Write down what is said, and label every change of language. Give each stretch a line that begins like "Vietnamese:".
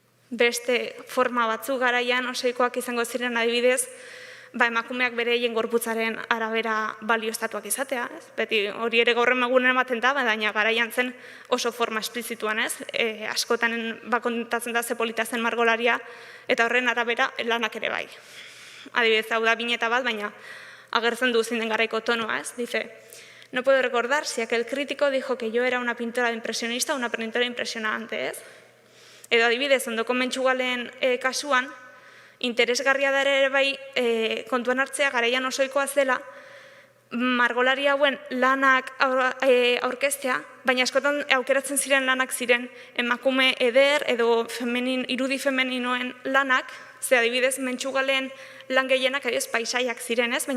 Basque: Beste forma batzu garaian, oseikoak izango ziren adibidez, emakumeak bere gorputzaren arabera balioztatuak izatea, ez? Beti hori ere gaur egunen ematen da, baina garaian zen oso forma esplizituan, ez? Askotan kontatzen da ze polita zen margolaria, eta horren arabera lanak ere bai. Adibidez, hau da bineta bat, baina agertzen du zinden garaiko tonoa, ez?
Spanish: Dice, no puedo recordar si aquel crítico dijo que yo era una pintora impresionista o una pintora impresionante, ez?
Basque: Edo adibidez, ondoko Mentxugalen kasuan, interesgarria da ere bai kontuan hartzea garaian osoikoa zela, margolari hauen lanak aurkeztea, baina askotan aukeratzen ziren lanak ziren emakume eder edo irudi femeninoen lanak, ze adibidez Mentxugalen lan gehienak paisaiak ziren, ez?